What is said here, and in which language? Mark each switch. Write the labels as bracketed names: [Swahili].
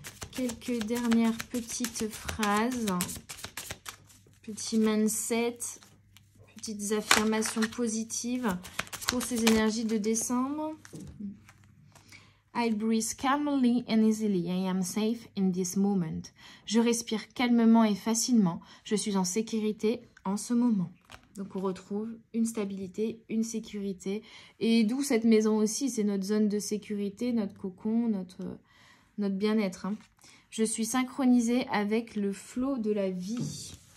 [French] Quelques dernières petites phrases. Petit mindset. Petites affirmations positives pour ces énergies de décembre. [English] I breathe calmly and easily. I am safe in this moment. [French] Je respire calmement et facilement. Je suis en sécurité en ce moment. Donc, on retrouve une stabilité, une sécurité. Et d'où cette maison aussi, c'est notre zone de sécurité, notre cocon, notre bien-être. Hein. Je suis synchronisée avec le flot de la vie.